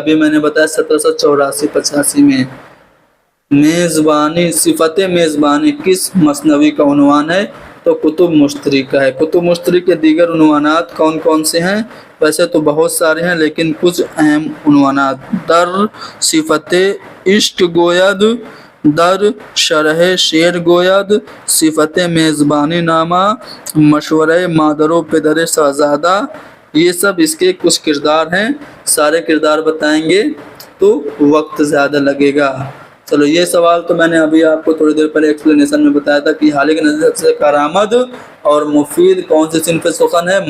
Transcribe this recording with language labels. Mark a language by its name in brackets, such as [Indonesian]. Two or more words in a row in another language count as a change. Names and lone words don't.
[Urdu] ابھی میں نے بتایا 1784-85 میں. میزبانی, صفت میزبانی کس مثنوی کا عنوان ہے؟ تو کتب مشتری کا ہے. کتب مشتری کے دیگر عنوانات کون کون سے ہیں؟ ویسے تو بہت سارے ہیں, لیکن کچھ اہم عنوانات: [Persian] در صفت عشق گوید، در شرح شعر گوید، صفت میزبانی نامہ، مشورہ مادر و پدر شہزادہ. [Urdu] یہ سب اس کے کچھ کردار ہیں. سارے کردار بتائیں گے تو وقت زیادہ لگے گا. چلو, یہ سوال تو میں نے ابھی آپ کو تھوڑی دیر پہلے ایکسپلینیشن میں بتایا تھا کہ حال کے نظر سے کارآمد اور مفید کون سی صنف سخن ہے؟